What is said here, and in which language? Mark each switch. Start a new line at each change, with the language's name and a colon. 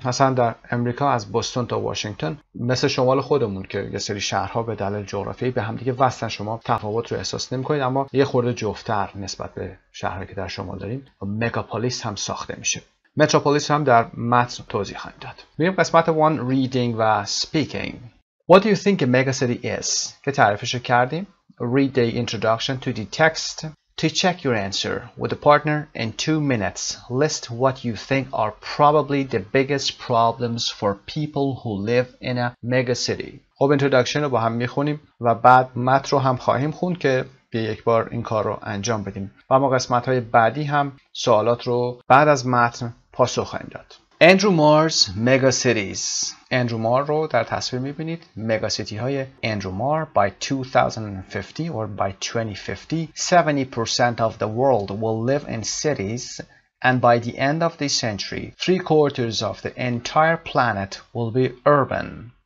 Persian: مثلا در امریکا از بوستون تا واشنگتن، مثل شمال خودمون که یه سری شهرها به دلایل جغرافیایی به هم دیگه وصلن، شما تفاوت رو احساس نمی‌کنید اما یه خورده جفت‌تر نسبت به شهرهایی که در شمال داریم. مگاپولیس هم ساخته میشه. متروپولیس هم در متن توضیح خواهیم داد. میریم قسمت 1 reading و speaking.
English: What do you think a megacity is؟
Persian: که تعریفش کردیم.
English: Read the introduction to the text. To check your answer with a partner in 2 minutes, list what you think are probably the biggest problems for people who live in a megacity.
Persian: خب introduction رو با هم میخونیم و بعد متن رو هم خواهیم خوند که به یک بار این کار رو انجام بدیم و ما قسمت های بعدی هم سوالات رو بعد از متن پاسخ خواهیم داد. اندرو مارز مگا سیتیز. اندرو مار رو در تصویر میبینید. مگا سیتی های اندرو مار.
English: By 2050 or by 2050 70% of the world will live in cities and by the end of the century 3/4 of the entire planet will be urban.